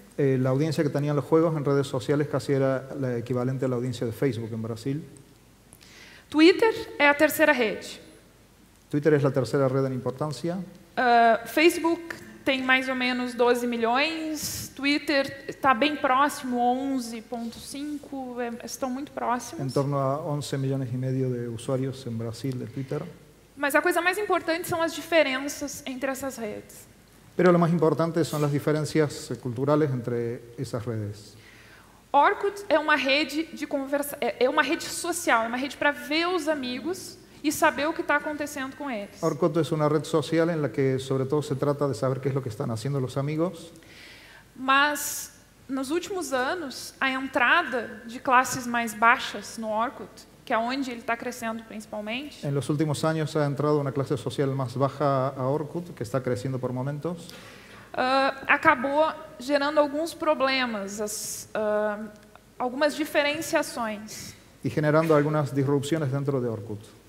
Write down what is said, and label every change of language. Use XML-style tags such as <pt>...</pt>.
<es>La audiencia que tenían los juegos en redes sociales casi era la equivalente a la audiencia de Facebook en Brasil.</es> <pt>Twitter é a terceira rede.</pt> <es>Twitter es la tercera red en importancia.</es> <pt>Facebook tem mais ou menos 12 milhões. Twitter está bem próximo, 11,5, estão muito próximos.</pt> <es>En torno a 11 millones y medio de usuarios en Brasil de Twitter.</es> <pt>Mas a coisa mais importante são as diferenças entre essas redes.</pt> <es>Pero lo más importante son las diferencias culturales entre esas redes.</es> <pt>Orkut é uma rede de conversa, é uma rede social, é uma rede para ver os amigos e saber o que está acontecendo com eles.</pt> <es>Orkut es una red social en la que sobre todo se trata de saber qué es lo que están haciendo los amigos.</es> <pt>Mas nos últimos anos, a entrada de classes mais baixas no Orkut, que é onde ele está crescendo principalmente,</pt> <es>En los últimos años ha entrado una clase social más baja a Orkut, que está creciendo por momentos.</es> <pt>acabou gerando alguns problemas, algumas diferenciações.</pt> <es>Y generando algunas disrupciones dentro de Orkut.</es>